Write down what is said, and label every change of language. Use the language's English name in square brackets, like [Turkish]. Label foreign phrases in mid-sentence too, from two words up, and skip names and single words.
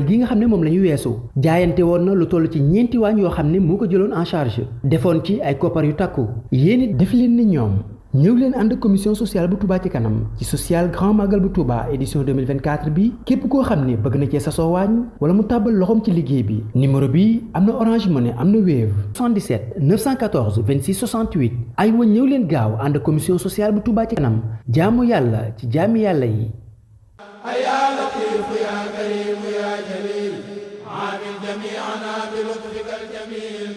[Wolof] gi nga xam ne moom la ñu weesu jaayante woon na lu toll ci 4 waañ yoo xam ne moo ko jëloon [French] en charge [Wolof] defoon ci ay koppar yu takku yéen it def leen ni ñoom ñëw leen ànd ak [French] commission sociale [Wolof] bu Touba ci kanam ci [French] social grand [Wolof] magal bu Touba édition 2024 bi képp koo xam ne bëgg na cee sasoo waañ wala mu tàbbal loxoom ci liggéey bi numéro bi am na Orange Money am na Wave 77 914 26 68 ay wa ñëw leen gaaw ànd ak [French] commission sociale [Wolof] bu Touba ci kanam jaamu yàlla ci jaami yàlla yi. [Arabic] يا لطيف يا كريم يا جليل عامل جميعنا بلطفك الجميل.